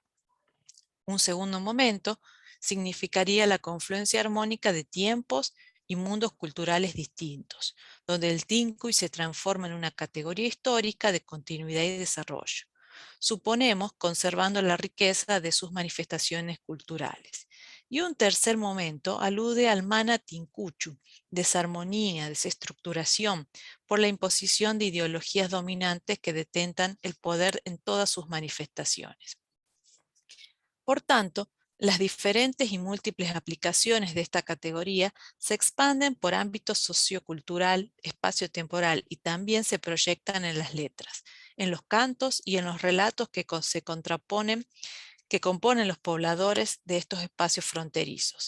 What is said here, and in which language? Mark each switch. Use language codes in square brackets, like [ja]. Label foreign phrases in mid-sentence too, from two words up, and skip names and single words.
[es] Un segundo momento significaría la confluencia armónica de tiempos y mundos culturales distintos, donde el Tincuy se transforma en una categoría histórica de continuidad y desarrollo. Suponemos conservando la riqueza de sus manifestaciones culturales. Y un tercer momento alude al [qu] mana tincuchu, [es] desarmonía, desestructuración, por la imposición de ideologías dominantes que detentan el poder en todas sus manifestaciones. Por tanto, las diferentes y múltiples aplicaciones de esta categoría se expanden por ámbito sociocultural, espacio-temporal y también se proyectan en las letras, en los cantos y en los relatos que se contraponen, que componen los pobladores de estos espacios fronterizos.